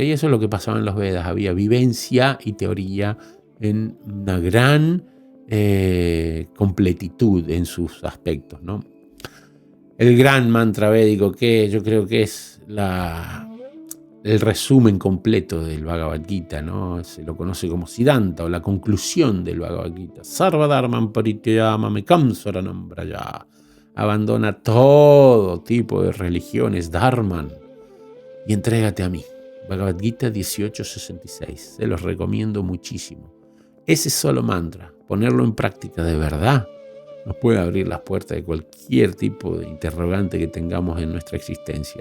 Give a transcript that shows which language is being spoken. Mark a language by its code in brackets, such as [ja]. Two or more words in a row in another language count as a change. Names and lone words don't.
[es] Y eso es lo que pasaba en los Vedas. Había vivencia y teoría en una gran completitud en sus aspectos, ¿no? El gran mantra védico, que yo creo que es el resumen completo del Bhagavad Gita, ¿no? Se lo conoce como Siddhanta o la conclusión del Bhagavad Gita. [sa] Sarva dharman parityayamamekam saranam braja. [es] Abandona todo tipo de religiones, dharman, y entrégate a mí. Bhagavad Gita 18.66. Se los recomiendo muchísimo. Ese solo mantra, ponerlo en práctica de verdad, nos puede abrir las puertas de cualquier tipo de interrogante que tengamos en nuestra existencia.